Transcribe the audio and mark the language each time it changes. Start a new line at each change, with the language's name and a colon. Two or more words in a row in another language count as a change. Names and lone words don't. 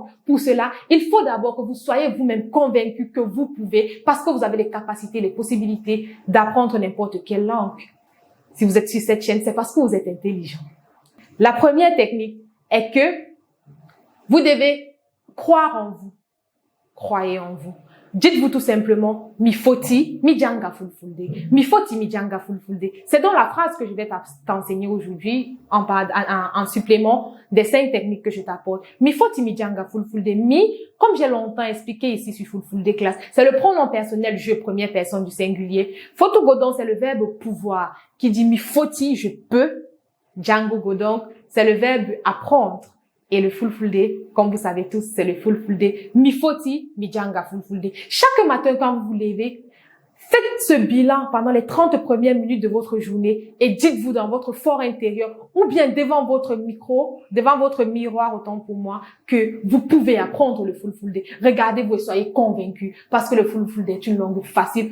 French: Pour cela, il faut d'abord que vous soyez vous-même convaincu que vous pouvez, parce que vous avez les capacités, les possibilités d'apprendre n'importe quelle langue. Si vous êtes sur cette chaîne, c'est parce que vous êtes intelligent. La première technique est que vous devez croire en vous. Croyez en vous. Dites-vous tout simplement,
Fula: mi foti, mi janga Fulfulde. Mi foti, mi janga Fulfulde.
French: C'est dans la phrase que je vais t'enseigner aujourd'hui, en supplément des 5 techniques que je t'apporte.
Fula: Mi foti, mi janga Fulfulde.
French: Mi, comme j'ai longtemps expliqué ici sur Fulfulde Class, c'est le pronom personnel je, première personne du singulier.
Fula: Foto godon,
French: c'est le verbe pouvoir, qui dit
Fula: mi foti,
French: je peux.
Fula: Django godon,
French: c'est le verbe apprendre. Et le Fulfulde, comme vous savez tous, c'est le Fulfulde.
Fula: Mi foti, mi janga Fulfulde.
French: Chaque matin, quand vous vous levez, faites ce bilan pendant les 30 premières minutes de votre journée et dites-vous dans votre fort intérieur ou bien devant votre micro, devant votre miroir, autant pour moi, que vous pouvez apprendre le Fulfulde. Regardez-vous et soyez convaincus parce que le Fulfulde est une langue facile.